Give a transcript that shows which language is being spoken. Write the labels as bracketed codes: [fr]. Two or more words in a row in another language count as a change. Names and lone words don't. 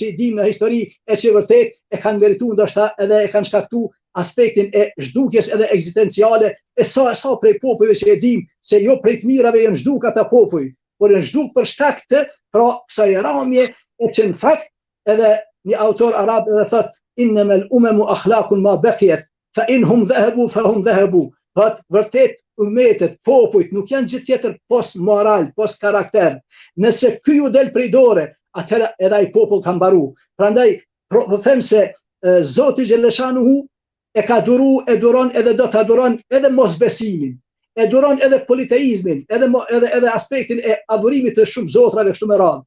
[sq] i dim në histori e që vërtet e kanë merituar ndoshta edhe e kanë shkaktuar aspektin e zhdukjes edhe ekzistenciale e sa prej popujve që e dim se jo prej të mirave janë zhduk ata popuj, por janë zhduk për shkak të pra kësaj ramje e që në fakt edhe një autor arab edhe thot [ar] إنما الأمم الأخلاق ما بقيت فإن هم ذهبوا فهم ذهبوا. [sq] Thot vërtet umetet, popujt nuk janë gjë tjetër pos moral, pos karakter. Nëse ky ju del prej dore, atëherë edhe ai popull ka mbaru. Prandaj po them se Zoti Xheleshanuhu e ka duru, e duron edhe do ta duron edhe mosbesimin, e duron edhe politeizmin, edhe aspektin e adhurimit të shumë zotrave kështu me radhë.